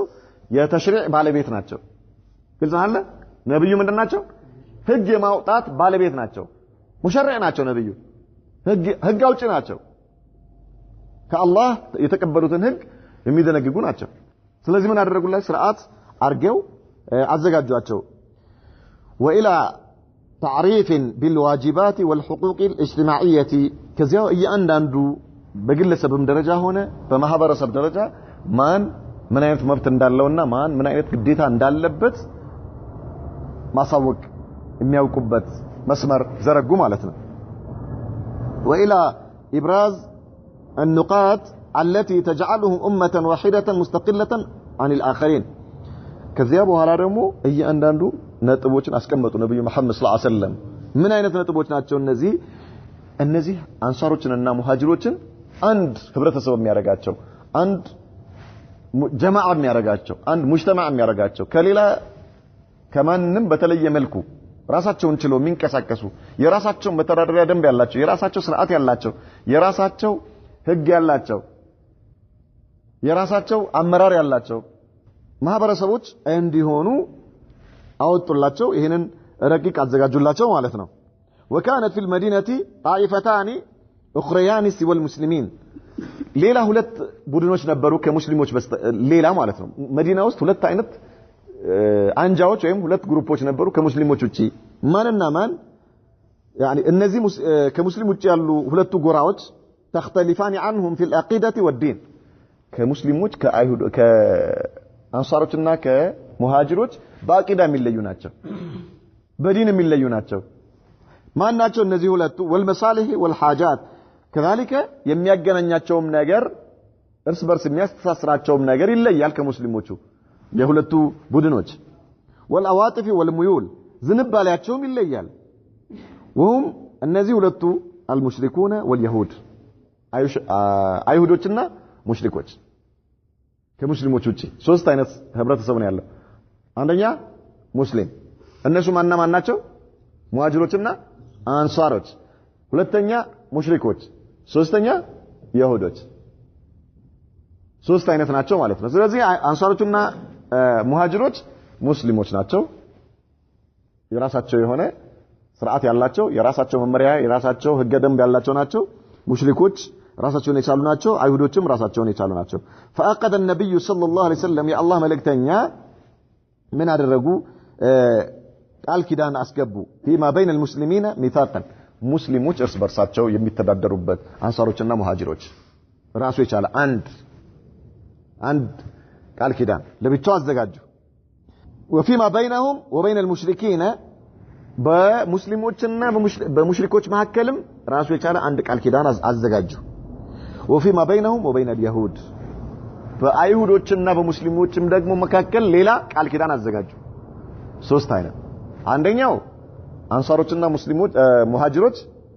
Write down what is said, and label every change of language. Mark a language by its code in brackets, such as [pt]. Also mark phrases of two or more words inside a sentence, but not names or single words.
[am] የተሽሪዕ ባለቤት ናቸው ግልጽ አለ ነብዩ ምንድናቸው ህግ የማውጣት ባለቤት ናቸው ሙሸሪዕ ናቸው ነብዩ ህግ አውጪ ናቸው ከአላህ የተቀበሉትን ህግ የሚደነግጉ ናቸው ስለዚህ ምን አደረጉላቸው ስርዓት አርገው አዘጋጇቸው [ar] وإلى تعريف بالواجبات والحقوق الاجتماعية كذا [am] እያንዳንዱ በግለሰብም ደረጃ ሆነ በማህበረሰብ ደረጃ ምን አይነት መብት እንዳለውና ምን አይነት ግዴታ እንዳለበት ማሳወቅ የሚያውቁበት መስመር ዘረጉ ማለት ነው [ar] وإلى إبراز النقاط التي تجعلهم أمة واحدة مستقلة عن الآخرين [am] ከዚያ በኋላ ደግሞ እያንዳንዱ ነጥቦችን አስቀመጡ ነብዩ መሐመድ [ar] صلى الله عليه وسلم [am] ምን አይነት ነጥቦች ናቸው እነዚህ አንሳሮችንና ሙሃጅሮችን አንድ ህብረተሰብ የሚያረጋቸው አንድ ጀማዓ የሚያረጋቸው አንድ ሙጅተማ የሚያረጋቸው ከሌላ ከማንም በተለየ መልኩ ራሳቸውን ችለው የሚንቀሳቀሱ የራሳቸው መተዳደሪያ ደንብ ያላቸው የራሳቸው ስርዓት ያላቸው የራሳቸው ህግ ያላቸው የራሳቸው አመራር ያላቸው ማህበረሰቦች እንዲሆኑ አወጡላቸው ይሄንን ረቂቅ አዘጋጁላቸው ማለት ነው وكانت [ar] في المدينة طائفتان اخريان سوى المسلمين [am] ሌላ ሁለት ቡድኖች ነበሩ ከሙስሊሞች ሌላ ማለት ነው መዲና ውስጥ ሁለት አይነት አንጃዎች ወይም ሁለት ግሩፖች ነበሩ ከሙስሊሞች ውጪ ማንና ማን يعني እነዚህ ከሙስሊም ውጪ ያሉ ሁለቱ ጎራዎች [ar] تختلفان عنهم في العقيدة والدين [am] ከሙስሊሞች ከአይሁድ ከአንሳሮችና ከሙሃጅሮች በአቂዳ የሚለዩ ናቸው በዲን የሚለዩ ናቸው ማን ናቸው እነዚህ ሁለቱ [ar] والمصالح والحاجات كذلك [am] የሚያገናኛቸውም ነገር እርስ በርስ የሚያስተሳስራቸውም ነገር ይለያል ከሙስሊሞቹ የሁለቱ ቡድኖች [ar] والعواطف والميول [am] ዝንባሌያቸውም ይለያል وهم እነዚህ ሁለቱ [ar] المشركون واليهود [am] አይሁዶችና ሙሽሪኮች ከሙስሊሞች ውጪ ሶስት አይነት ህብረተሰብ ነው ያለው አንደኛ ሙስሊም እነሱ ማን ናቸው ሙሃጅሮችና አንሳሮች ሁለተኛ ሙሽሪኮች ሶስተኛ ይሁዶች ሶስት አይነት ናቸው ማለት ነው ስለዚህ አንሳሮችና ሙሃጅሮች ሙስሊሞች ናቸው የራሳቸው የሆነ ስርዓት ያላቸው የራሳቸው መመሪያ የራሳቸው ህገ ደንብ ያላቸው ናቸው ሙሽሪኮች ራሳቸውን የቻሉ ናቸው አይሁዶችም ራሳቸውን የቻሉ ናቸው [ar] فأقد النبي صلى الله عليه وسلم يا الله [am] ملكتኛ ምን አደረጉ ቃል ኪዳን አስገቡ [ar] فيما بين المسلمين ميثاقا [am] ሙስሊሞች እርስ በርሳቸው የሚተዳደሩበት አንሳሮችና ሙሃጅሮች ራሱ የቻለ አንድ ቃል ኪዳን ለብቻው አዘጋጁ [ar] وفيما بينهم وبين المشركين [am] በሙስሊሞችና በሙሽሪኮች መካከልም ራሱ የቻለ አንድ ቃል ኪዳን አዘጋጁ [ar] وفيما بينهم وبين اليهود [am] በአይሁዶችና በሙስሊሞችም ደግሞ መካከል ሌላ ቃል ኪዳን አዘጋጁ ሶስት አይነት አንደኛው አንሳሮችና ሙስሊሞች ሙሃጅሮች